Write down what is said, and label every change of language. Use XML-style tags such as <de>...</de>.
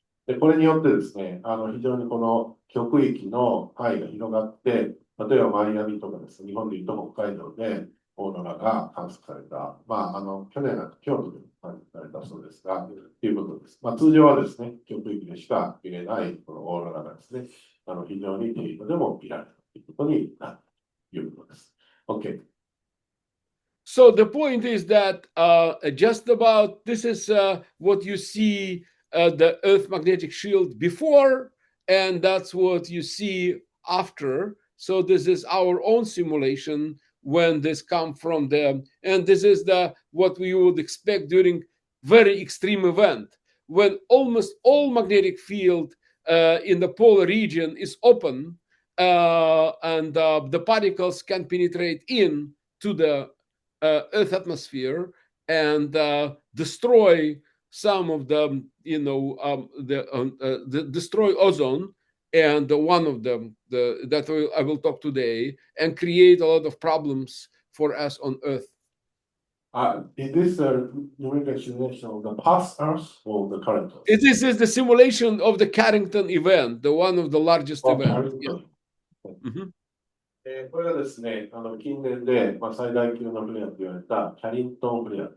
<ja>で、これによってですね、非常にこの極域の範囲が広がって、例えばマイアミとかですね、日本でいうと北海道でオーロラが観測された、去年は京都で観測されたそうですが、ということです。通常はですね、極域でしか見れないこのオーロラがですね、非常に低度でも見られるということになるということです。 OK。</ja> <en>So the point is that just about this is what you see the Earth magnetic shield before, and that's what you see after. So this is our own simulation when this come from the, and this is what we would expect during very extreme event, when almost all magnetic field in the polar region is open, and the particles can penetrate in to the Earth atmosphere and destroy some of the, destroy ozone, and one of them that I will talk today, and create a lot of problems for us on Earth. Is this a numerical simulation of the past Earth or the current Earth? This is the simulation of the Carrington event, the one of the largest events. Yeah. Mm-hmm.</en> <ja>これがですね、近年で、最大級のフレアと言われたキャリントンフレア。</ja>